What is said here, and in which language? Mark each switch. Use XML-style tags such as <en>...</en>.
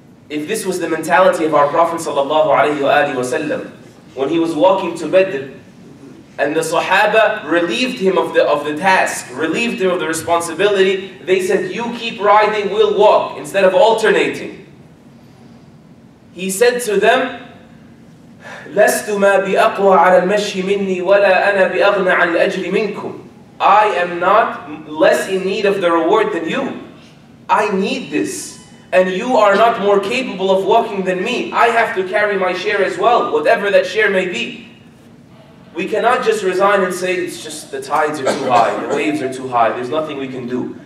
<en>If this was the mentality of our Prophet ﷺ, when he was walking to Badr, and the Sahaba relieved him of the task, relieved him of the responsibility, they said, you keep riding, we'll walk, instead of alternating. He said to them,</en> <ar>لَسْتُ مَا بِأَقْوَى عَلَى الْمَشْيِ مِنِّي وَلَا أَنَا بِأَغْنَى عَنْ الْأَجْرِ مِنْكُمْ.</ar> <en>I am not less in need of the reward than you. I need this. And you are not more capable of walking than me. I have to carry my share as well, whatever that share may be. We cannot just resign and say, it's just the tides are too high, the waves are too high, there's nothing we can do.</en>